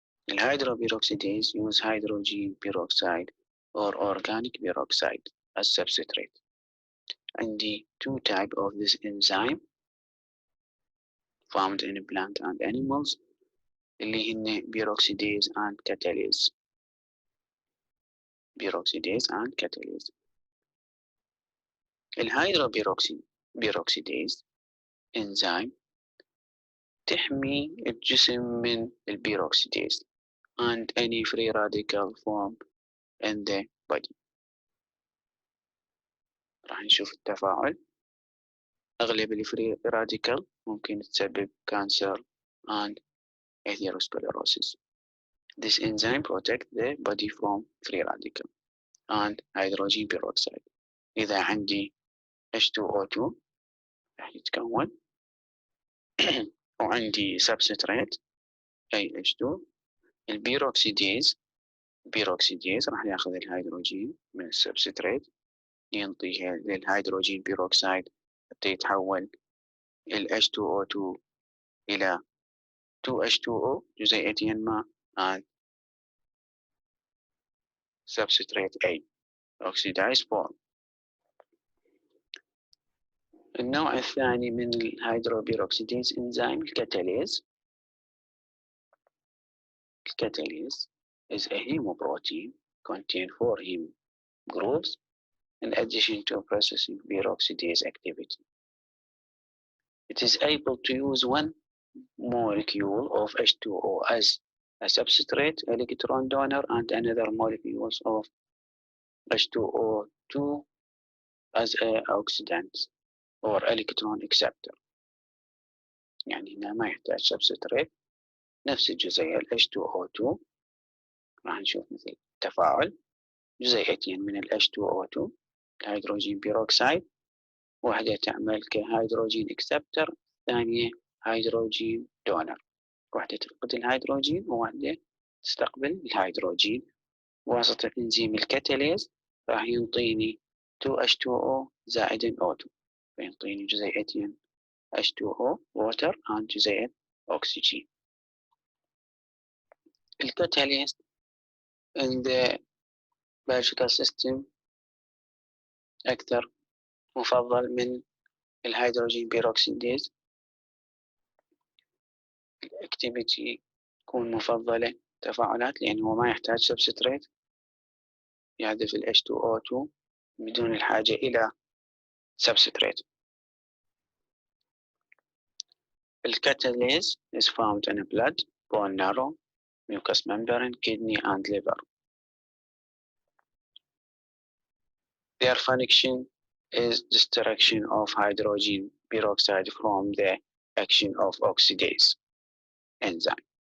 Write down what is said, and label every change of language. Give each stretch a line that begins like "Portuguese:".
English: الهيدروبيروكسيديز use hydrogen peroxide or organic peroxide as substrate.
Arabic: عندي
English: two type of this enzyme found in plant and animals
Arabic: اللي هن
English: peroxidase and catalase. peroxidase and catalase. الهيدروبيروكسيديز enzyme
Arabic: تحمي الجسم من البيروكسيديز
English: and any free radical formed in the body.
Arabic: راح نشوف التفاعل. أغلب الفري راديكال ممكن تسبب
English: cancer and atherosclerosis. This enzyme protects the body from free radical and hydrogen peroxide.
Arabic: إذا عندي H2O2 راح يتكون وعندي substrate AH2 البيروكسيديز راح ياخذ الهيدروجين من السبستريت ينطيه للهيدروجين بيروكسيد حتى يتحول ال H2O2 إلى 2H2O جزيئتين ماء
English: and substrate A oxidized form.
Arabic: النوع الثاني من الهيدروبيروكسيديز enzyme الكاتاليز.
English: الكاتاليز is a hemoprotein contain 4 heme groups in addition to processing peroxidase activity. It is able to use one molecule of H2O as a substrate electron donor and another molecules of H2O2 as a oxidant or electron acceptor.
Arabic: يعني هنا ما يحتاج substrate، نفس الجزيء ال H2O2 راح نشوف مثل التفاعل جزيئتين من ال H2O2 الهيدروجين بيروكسيد، واحدة تعمل كهيدروجين اكسبتر، الثانية هيدروجين دونر، واحدة تفقد الهيدروجين وواحدة تستقبل الهيدروجين. واسطة إنزيم الكاتاليز راح ينطيني 2H2O زائد O2، فينطيني جزيئتين H2O
English: water and
Arabic: جزيئة أكسجين. الكاتاليست
English: in the biological system
Arabic: أكثر مفضل من الهيدروجين بيروكسيديز. الاكتيفيتي تكون مفضلة تفاعلات لأنه ما يحتاج سبستريت، يحذف ال H2O2 بدون الحاجة إلى سبستريت.
English: الكاتاليز is found in blood, bone marrow, mucous membrane, kidney and liver. Their function is destruction of hydrogen peroxide from the action of oxidase enzyme.